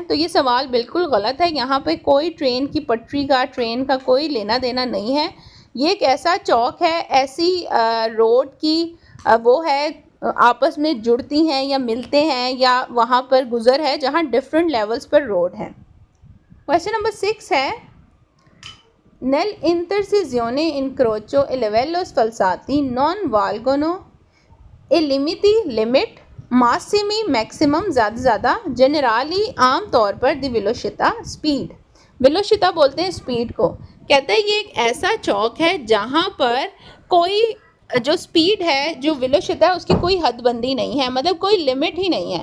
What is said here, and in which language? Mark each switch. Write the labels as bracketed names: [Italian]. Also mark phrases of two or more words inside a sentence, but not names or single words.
[Hindi] तो ये सवाल बिल्कुल गलत है। यहाँ पे कोई ट्रेन की पटरी का, ट्रेन का कोई लेना देना नहीं है। ये एक ऐसा चौक है, ऐसी रोड की वो है, आपस में जुड़ती हैं या मिलते हैं या वहाँ पर गुज़र है जहाँ डिफरेंट लेवल्स पर रोड है। क्वेश्चन नंबर 6 है, [Italian] Nel intercisione incrocio e livello sfalsati non valgono e limiti limiti massimi [Hindi] मैक्सिमम ज़्यादा जनरली आम तौर पर [English] the velocity speed. [Hindi] वेलोसिटी बोलते हैं स्पीड को। कहते हैं ये एक ऐसा चौक है जहाँ पर कोई जो स्पीड है, जो वेलोसिटी है, उसकी कोई हदबंदी नहीं है, मतलब कोई लिमिट ही नहीं है।